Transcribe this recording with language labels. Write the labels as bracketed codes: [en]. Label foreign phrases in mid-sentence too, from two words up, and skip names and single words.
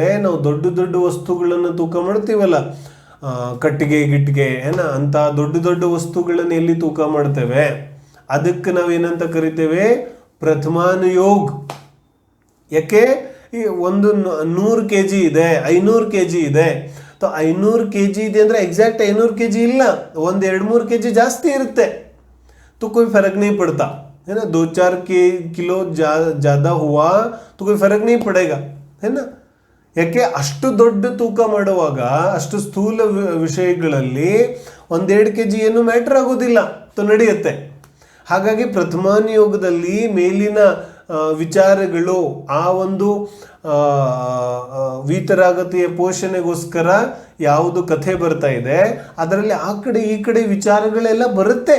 [kn] ನಾವು ದೊಡ್ಡ ದೊಡ್ಡ ವಸ್ತುಗಳನ್ನು ತೂಕ ಮಾಡ್ತೀವಲ್ಲ, ಕಟ್ಟಿಗೆ ಗಿಟ್ಟಿಗೆ ಅಂತ ದೊಡ್ಡ ದೊಡ್ಡ ವಸ್ತುಗಳನ್ನು ಎಲ್ಲಿ ತೂಕ ಮಾಡ್ತೇವೆ, ಅದಕ್ಕೆ ನಾವೇನಂತ ಕರಿತೇವೆ? ಪ್ರಥಮಾನುಯೋಗ. ಯಾಕೆ? ಈ ಒಂದು 100 kg ಇದೆ, 500 kg ಇದೆ. 500 kg ಇದೆ ಅಂದರೆ ಎಕ್ಸಾಕ್ಟ್ 500 kg ಇಲ್ಲ, 1-2-3 kg ಜಾಸ್ತಿ ಇರುತ್ತೆ. [hi] तो कोई फर्क नहीं पड़ता है ना. 2-4 किलो ज़्यादा हुआ तो कोई फर्क नहीं पड़ेगा, है ना. [kn] ಯಾಕೆ? ಅಷ್ಟು ದೊಡ್ಡ ತೂಕ ಮಾಡುವಾಗ, ಅಷ್ಟು ಸ್ಥೂಲ ವಿಷಯಗಳಲ್ಲಿ 1-2 kg ಏನು ಮ್ಯಾಟರ್ ಆಗೋದಿಲ್ಲ, ನಡೆಯುತ್ತೆ. ಹಾಗಾಗಿ ಪ್ರಥಮಾನುಯೋಗದಲ್ಲಿ ಮೇಲಿನ ವಿಚಾರಗಳು, ಆ ಒಂದು ವೀತರಾಗತಿಯ ಪೋಷಣೆಗೋಸ್ಕರ ಯಾವುದು ಕಥೆ ಬರ್ತಾ ಇದೆ, ಅದರಲ್ಲಿ ಆ ಕಡೆ ಈ ಕಡೆ ವಿಚಾರಗಳೆಲ್ಲ ಬರುತ್ತೆ.